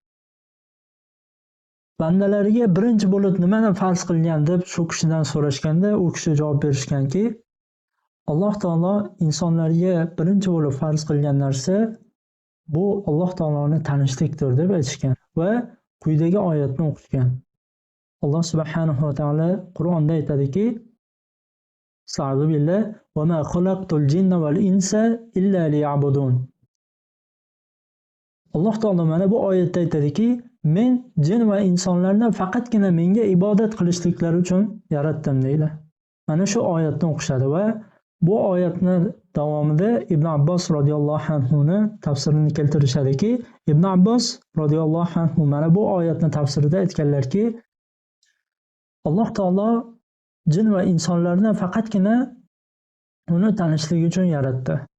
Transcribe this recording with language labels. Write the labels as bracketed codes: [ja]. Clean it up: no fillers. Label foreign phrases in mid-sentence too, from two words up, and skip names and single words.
[uz] bandalariga birinchi bo'lib nimani farz qilgan deb shu kishidan so'rashganda, u kishi javob berishganki, Alloh taolo insonlarga birinchi bo'lib farz qilgan narsa bu Alloh taoloni tanishlikdir deb aytishgan va quyidagi oyatni o'qishgan. Alloh [ar] سبحانه وتعالى [uz] Qur'onda aytadiki: [ar] "أعوذ بالله وما خلقت الجن والإنس إلا ليعبدون." [uz] Alloh taolo mana bu oyatda aytadiki, men jin va insonlarni faqatgina menga ibodat qilishliklari uchun yaratdim deydi. Mana shu oyatni o'qishadi va bu oyatni davomida Ibn Abbos [ar] رضي الله عنه [uz] tafsirini keltirishadiki, Ibn Abbos [ar] رضي الله عنه [uz] mana bu oyatni tafsirida aytganlarki, Alloh taolo jin va insonlarni faqatgina uni tanishligi uchun yaratdi.